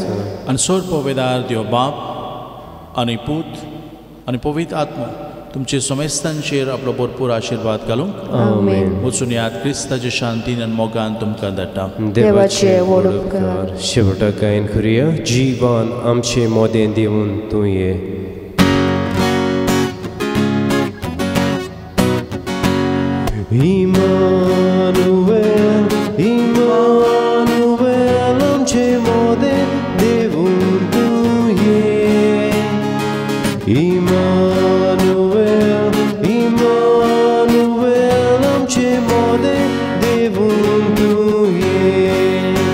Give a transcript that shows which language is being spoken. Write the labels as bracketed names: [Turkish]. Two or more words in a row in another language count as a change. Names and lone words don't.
[Konkani] आनी सोर पवेदार देव बाप आनी पूत आनी पवित्र आत्मा तुमचे समेस्तांचेर आपलो भरपूर आशिर्वाद घालूं आमेन. वचून याद क्रिस्ताच्या शांतीन आनी मोगान तुमकां धाडटा देवाचे वडोपकार शेवटाकायन करुया जीवन आमचे मोदें दिवन तुये Immanuel, Immanuel, amche moden devun tuye. Immanuel, Immanuel, amche moden devun tuye.